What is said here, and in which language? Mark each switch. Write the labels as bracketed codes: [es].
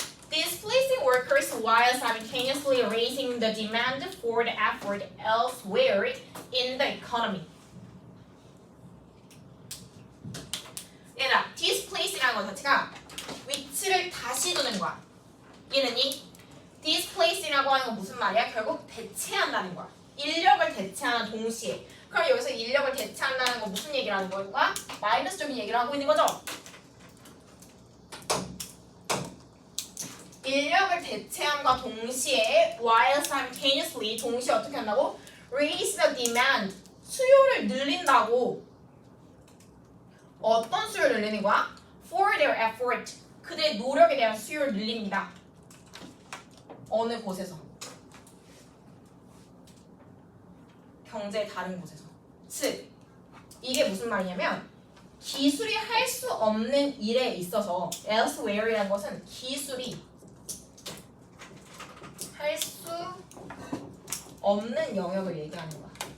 [en] Displacing workers while simultaneously raising the demand for the effort elsewhere in the economy. [ko] 얘들아, displace라는 것 자체가 위치를 다시 두는 거야. 이해됐니? displace라고 하는 건 무슨 말이야? 결국 대체한다는 거야. 인력을 대체하는 동시에. 그럼 여기서 인력을 대체한다는 건 무슨 얘기를 하는 거야? 마이너스적인 얘기를 하고 있는 거죠? 인력을 대체함과 동시에 [en] while simultaneously [ko] 동시에 어떻게 한다고? [en] raise the demand [ko] 수요를 늘린다고. 어떤 수요를 늘리는 거야? [en] for their effort [ko] 그들의 노력에 대한 수요를 늘립니다. 어느 곳에서? 경제의 다른 곳에서. 즉 이게 무슨 말이냐면 기술이 할 수 없는 일에 있어서 elsewhere이라는 것은 기술이 할 수 없는 영역을 얘기하는 거야.